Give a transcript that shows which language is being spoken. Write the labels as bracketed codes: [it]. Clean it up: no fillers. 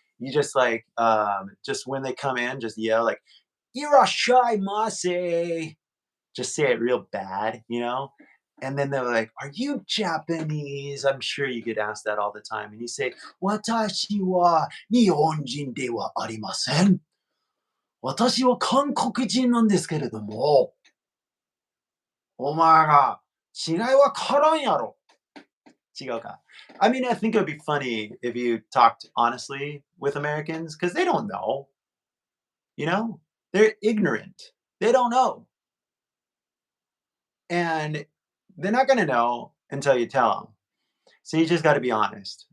[en] You just like just when they come in, just yell like [ja] "Irashaimase." [en] Just say it real bad, you know. And then they're like, "Are you Japanese?" I'm sure you get asked that all the time. And you say, [ja] "Watashi wa Nihonjin de wa arimasen." 私は韓国人なんですけれども、お前が違いわからんやろ。違うか。 [en] I mean, I think it would be funny if you talked honestly with Americans because they don't know, you know? They're ignorant. They don't know. And they're not going to know until you tell them. So you just got to be honest.